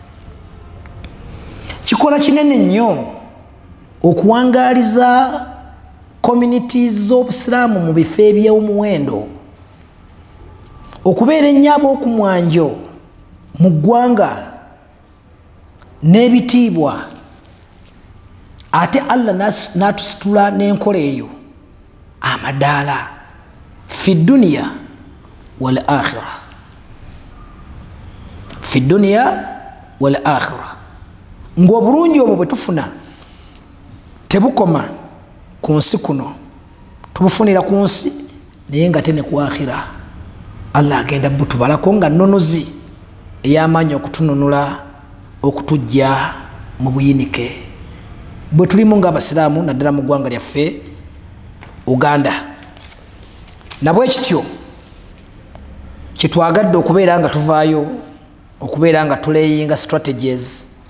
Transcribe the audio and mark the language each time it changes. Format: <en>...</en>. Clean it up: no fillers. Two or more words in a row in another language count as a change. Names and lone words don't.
<lg>kikola kinene nnyo okuwangaaliza communities z'obusiraamu mu bifo eby'omuwendo okubeera ennyabo okumwanjo mu ggwanga n'ebitiibwa ate Allah n'atusitula n'enkola eyo amadaala</lg> <ar>في الدنيا والآخرة في الدنيا والآخرة</ar> <lg>ng'obulungi obwo bwe tufuna tebukoma ku nsi kuno tubufunira ku nsi naye nga tene ku akhira Allah agenda butubalako nga nnonozi ey'amaanyi okutununula okutujja mu buyinike bwe tulimu ng'abasiraamu naddala mu ggwanga lyaffe Uganda nabwe kityo kitwagadde okubeera nga tuvaayo okubeera nga tuleyinga strategies</lg>